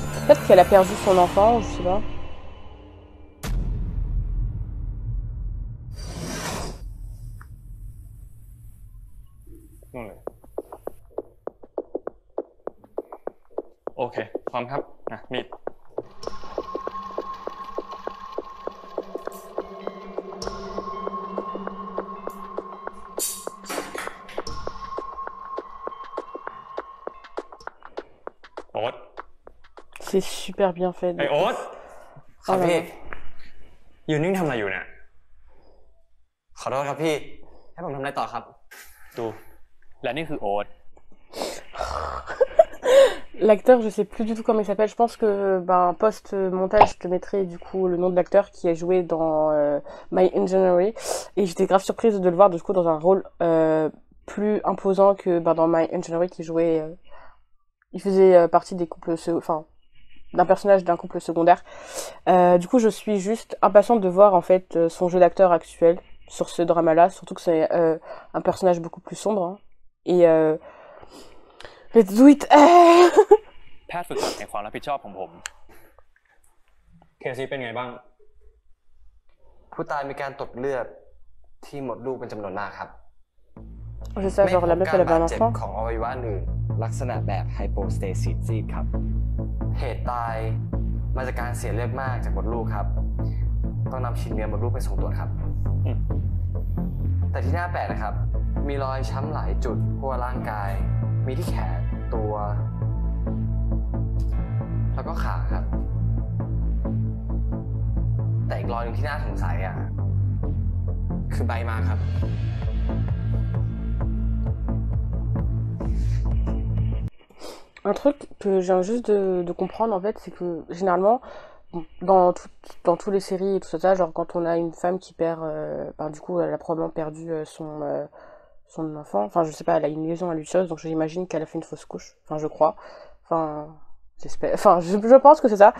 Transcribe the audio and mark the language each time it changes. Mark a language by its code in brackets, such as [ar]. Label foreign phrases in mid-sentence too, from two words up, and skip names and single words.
[fr] peut-être qu'elle a perdu son enfant, je sais pas. [th] นู่นเลยโอเคพร้อมครับมีดโอ๊ต [fr] C'est super bien fait. [th] ไอโอ๊ต ครับพี่ ยืนนิ่งทำอะไรอยู่เนี่ย ขอโทษครับพี่ ให้ผมทำอะไรต่อครับ ดูและนี่คือโอ๊ต [fr] L'acteur, je sais plus du tout comment il s'appelle. Je pense que post-montage, je te mettrai du coup le nom de l'acteur qui a joué dans My Engineering. Et j'étais grave surprise de le voir du coup dans un rôle plus imposant que dans My Engineering qui jouait. Il faisait partie des couples, d'un personnage d'un couple secondaire. Du coup, je suis juste impatiente de voir en fait son jeu d'acteur actuel sur ce drama-là, surtout que c'est un personnage beaucoup plus sombre. Hein. Et [en] let's do it. [th] แพทย์ฝึกหัดในความรับผิดชอบของผมเคซี่เป็นไงบ้าง ผู้ตายมีการตกเลือดที่หมดลูกเป็นจำนวนมากครับ [fr] C'est ça, genre la meuf elle avait un [th] เจ็บ [fr] enfant. [th] ของอวัยวะอื่นลักษณะแบบไฮโปสเตซิสครับ เหตุตายมาจากการเสียเลือดมากจากมดลูกครับ ต้องนำชิ้นเนื้อมดลูกไปส่งตรวจครับ แต่ที่น่าแปลกนะครับ มีรอยช้ำหลายจุดทั่วร่างกาย มีที่แขนตัว แล้วก็ขาครับ แต่อีกรอยหนึ่งที่น่าสงสัยคือใบมาครับ [fr] Un truc que je viens juste de comprendre en fait, c'est que généralement, dans toutes les séries et tout ça, genre quand on a une femme qui perd, du coup elle a probablement perdu son enfant, enfin je sais pas, elle a une liaison à l'utérus, donc j'imagine qu'elle a fait une fausse couche, enfin je crois, j'espère, je pense que c'est ça.